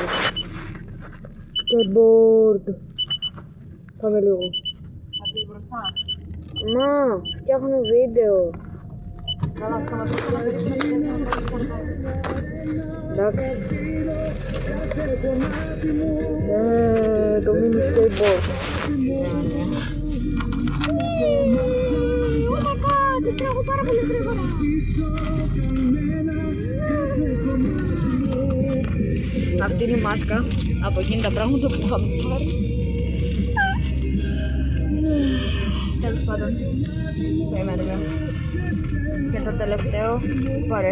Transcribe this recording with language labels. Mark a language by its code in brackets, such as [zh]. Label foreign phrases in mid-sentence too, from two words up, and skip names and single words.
[el] Skateboard. Πάμε λίγο. Θα πεις μπροστά. Μα, φτιάχνω βίντεο. Καλά, θα μας πεις να περίσουμε και δεν θα Εντάξει. Το [en] mini skateboard. Oh my god, [el] τρέχω πάρα πολύ γρήγορα. Αυτή είναι η μάσκα από εκείνη τα πράγματα που είχαμε πάρει. Τέλος πάντων, περιμένουμε. Και το τελευταίο, πάρε.